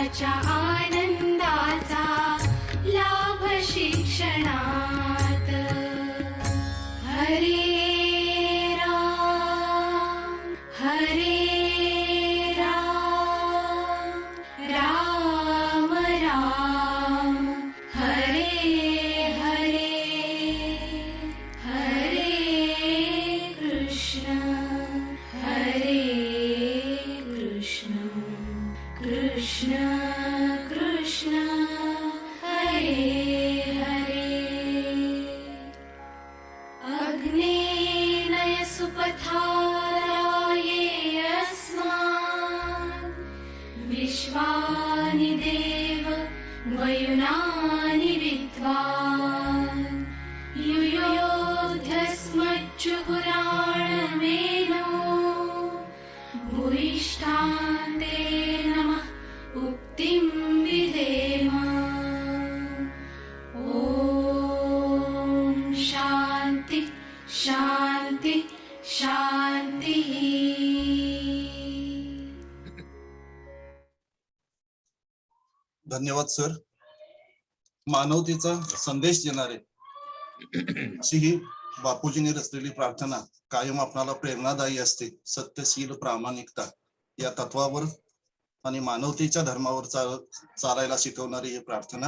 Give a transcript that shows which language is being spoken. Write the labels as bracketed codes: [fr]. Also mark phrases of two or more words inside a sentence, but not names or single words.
[mr] आनंदाचा लाभ शिक्षणात [sa] हरे राम राम राम हरे हरे हरे कृष्ण कृष्ण कृष्ण हरे हरे अग्नेनय सुपथाराये अस्मान् विश्वानि देव वयुनानि विद्वान् युयोध्यस्मच्चुपुराणमेनो भूयिष्ठान्ते नमः उक्तिं विधेम ॐ शान्ति शान्ति शान्तिः [mr] धन्यवाद सर. मानवतेचा संदेश देणारे अशी ही बापूजींनी रचलेली प्रार्थना कायम आपणाला प्रेरणादायी असते. सत्यशील प्रामाणिकता या तत्वावर आणि मानवतेच्या धर्मावर चालायला शिकवणारी ही प्रार्थना.